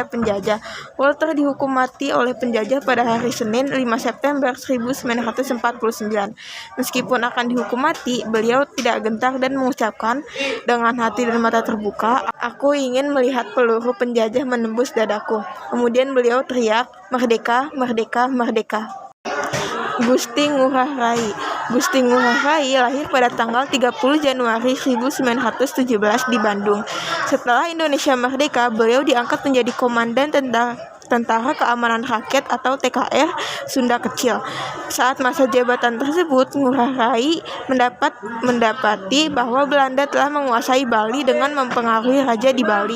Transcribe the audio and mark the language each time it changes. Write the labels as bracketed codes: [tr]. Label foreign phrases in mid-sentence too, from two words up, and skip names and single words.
[id] Walter dihukum mati oleh penjajah pada hari Senin 5 September 1949. Meskipun akan dihukum mati, beliau tidak gentar dan mengucapkan dengan hati dan mata terbuka, "Aku ingin melihat peluru penjajah menembus dadaku." Kemudian beliau teriak, "Merdeka, merdeka, merdeka." Gusti Ngurah Rai. Gusti Ngurah Rai lahir pada tanggal 30 Januari 1917 di Bandung. Setelah Indonesia merdeka, beliau diangkat menjadi Komandan Tentara Keamanan Rakyat atau TKR Sunda Kecil. Saat masa jabatan tersebut, Ngurah Rai mendapati bahwa Belanda telah menguasai Bali dengan mempengaruhi raja di Bali.